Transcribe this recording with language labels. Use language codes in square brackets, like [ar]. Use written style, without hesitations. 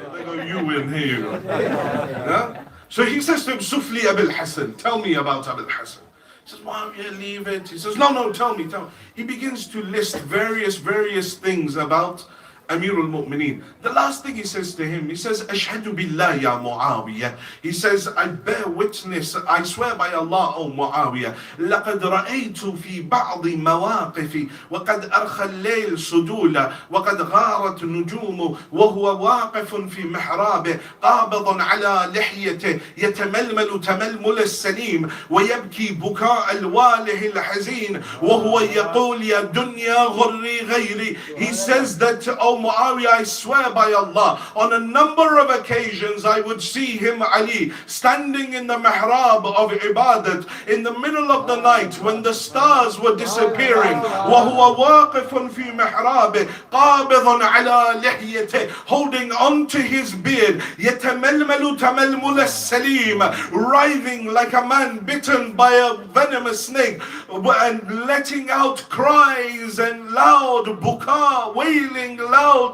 [en] They go, you win here. Yeah? So he says to him, Sufli Abil Hassan, tell me about Abil Hassan. He says, Muawiyah, leave it. He says, no, tell me. He begins to list various things about Amir al-Mu'mineen. The last thing he says to him, he says, Ashhadu billah ya Muawiyah. He says, I bear witness, I swear by Allah, O Muawiyah, [ar] لقد رأيت في بعض مواقفي وقد أرخى الليل سدولا وقد غارت نجوم وهو واقف في محرابه قابض على لحيته يتململ تململ السليم ويبكي بكاء الواله الحزين وهو يقول يا دنيا غري غيري. [en] He says that, oh Muawiyah, I swear by Allah, on a number of occasions I would see him, Ali, standing in the mihrab of ibadat in the middle of the night when the stars were disappearing. [ar] وَهُوَ وَاقِفٌ فِي مِحْرَابِهِ قَابِضٌ عَلَى لِحْيَتِهِ, [en] holding on to his beard, [ar] يَتَمَلْمَلُ تَمَلْمُلَ السَّلِيمِ, [en] writhing like a man bitten by a venomous snake, and letting out cries and loud buka, wailing loudly.